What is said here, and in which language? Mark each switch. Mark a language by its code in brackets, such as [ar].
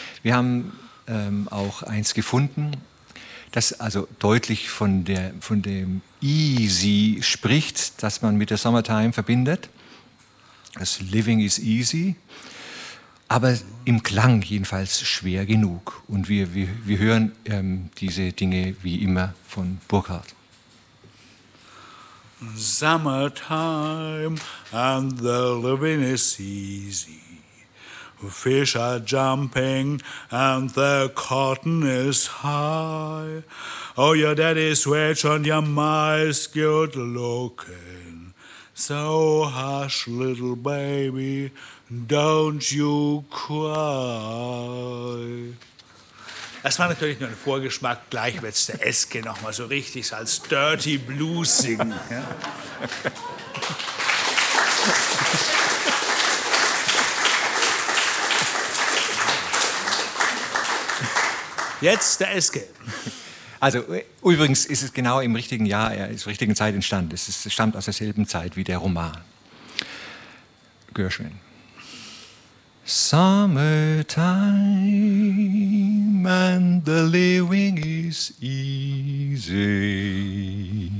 [de] Wir haben auch eins gefunden, das also deutlich von dem Easy spricht, das man mit der Summertime verbindet. Das Living is easy, aber im Klang jedenfalls schwer genug. Und wir hören diese Dinge wie immer von Burkhardt. [en] Summertime and the living is easy. Fish are jumping and the cotton is high. Oh, your daddy's rich and your ma's good looking. So hush, little baby, don't you cry. [de] Das war natürlich nur ein Vorgeschmack. Gleich wird es der Eske noch mal so richtig als Dirty Blues singen. Ja? Jetzt der Eske. Also übrigens ist es genau im richtigen Jahr, zur richtigen Zeit entstanden. Es stammt aus derselben Zeit wie der Roman. Gershwin. [en] Summertime and the living is easy.